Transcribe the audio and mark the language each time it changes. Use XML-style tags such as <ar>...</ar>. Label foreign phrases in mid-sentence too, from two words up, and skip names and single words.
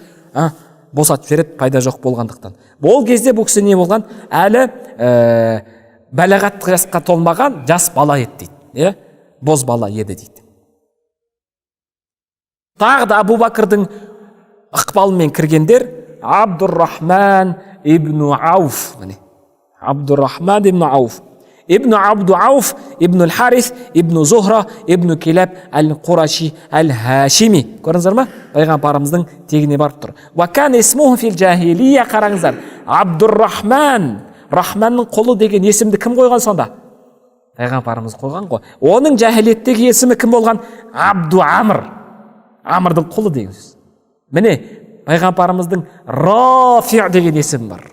<kk>Босатып жібереді, пайда жоқ болғандықтан. Бұл кезде бұл кісі не болған? Әлі бәлағаттық жасқа толмаған жас бала еді дейді. Боз бала еді дейді. Тағы да Абу Бакрдың ықпалымен кіргендер Абдуррахман ибн Ауф. Абдуррахман ибн Ауф. Ибн Абду Ауф, ибн Ал-Харис, ибн Зухра, ибн Килаб, Ал-Қураши, Ал-Хашими. Көріңіздер ма? Пайғамбарымыздың тегіне барып тұр.</kk> <ar>وكان اسمه في الجاهلية, қараңыздар.</ar> <kk>Абдуррахман, Рахманның құлы деген есімді кім қойған сонда? Пайғамбарымыз қойған ғой. Оның жахилеттегі есімі кім болған? Абду Амр. Амрдың құлы деген сөз. Міне, пайғамбарымыздың Рафи деген есім бар.</kk>